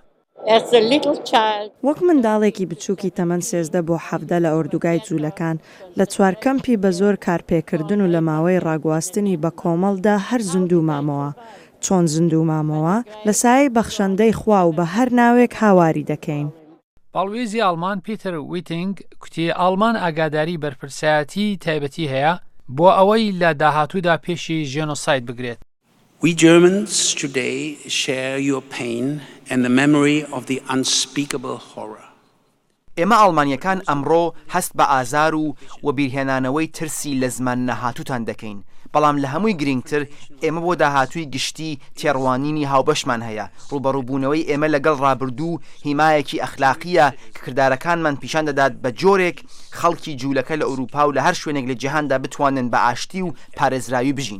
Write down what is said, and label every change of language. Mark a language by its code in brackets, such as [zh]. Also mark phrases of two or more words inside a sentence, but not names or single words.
[ckb] وەک منداڵێکی بچووکی تەمەن 13 بۆ 17 لە ئۆردوگای جوولەکان لە 4 کەمپی بە زۆر کارپێکردن و لە ماوەی ڕاگواستنی بە کۆمەڵدا هەر زیندوو مامەوە. چۆن زیندوو مامەوە لە سایەی بەخشەندەی خوا و بە هەر ناوێک هاواری دەکەین. باڵوێزی ئالمان پیتر ویتینگ کوتی ئالمان ئاگاداری بەرپرسایەتی تایبەتی هەیە بۆ ئەوەی لە داهاتوودا پێشی ژێنۆساید بگرێت. [en] We Germans today share your pain and the memory of the unspeakable horror. [ckb] ئێمە ئاڵمانیەکان ئەمڕۆ هەست بە ئازار و بیرهێنانەوەی ترسی لە زمان نەهاتووتان دەکەین. بەڵام لە هەمووی گرنگتر ئێمە بۆ داهاتووی گشتی تێڕوانینی هاوبەشمان هەیە. ڕوبەڕووبوونەوەی ئێمە لەگەڵ ڕابردوو هیمایەکی ئەخلاقیە کە کردارەکانمان پیشان دەدات بە جۆرێک خەڵکی جوولەکە لە ئەوروپا و لە هەر شوێنێک لە جیهاندا بتوانن بە ئاشتی و پارێزراوی بژین.